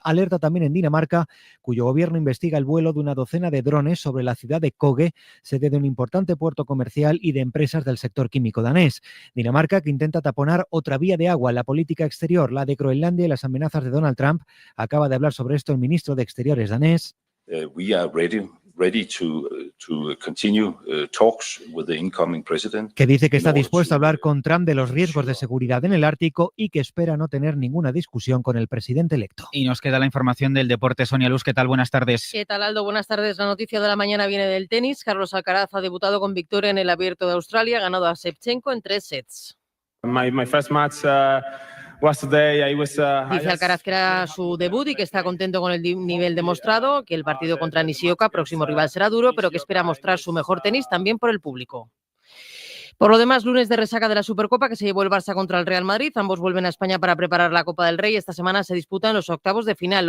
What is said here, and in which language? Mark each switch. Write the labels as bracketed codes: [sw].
[es] Alerta también en Dinamarca, cuyo gobierno investiga el vuelo de una docena de drones sobre la ciudad de Køge, sede de un importante puerto comercial y de empresas del sector químico danés. Dinamarca, que intenta taponar otra vía de agua en la política exterior, la de Groenlandia y las amenazas de Donald Trump. Acaba de hablar sobre esto el ministro de Exteriores danés. [en] We are ready to continue talks with the incoming president. [es] Que dice que está dispuesto a hablar con Trump de los riesgos de seguridad en el Ártico y que espera no tener ninguna discusión con el presidente electo. Y nos queda la información del deporte. Sonia Luz, ¿qué tal? Buenas tardes. ¿Qué tal, Aldo? Buenas tardes. La noticia de la mañana viene del tenis. Carlos Alcaraz ha debutado con victoria en el Abierto de Australia, ganado a Shevchenko en 3 sets. [en] My first match was today. [es] Dice Alcaraz que era su debut y que está contento con el nivel demostrado, que el partido contra Nishioka, próximo rival, será duro, pero que espera mostrar su mejor tenis también por el público. Por lo demás, lunes de resaca de la Supercopa que se llevó el Barça contra el Real Madrid. Ambos vuelven a España para preparar la Copa del Rey. Esta semana se disputan los octavos de final.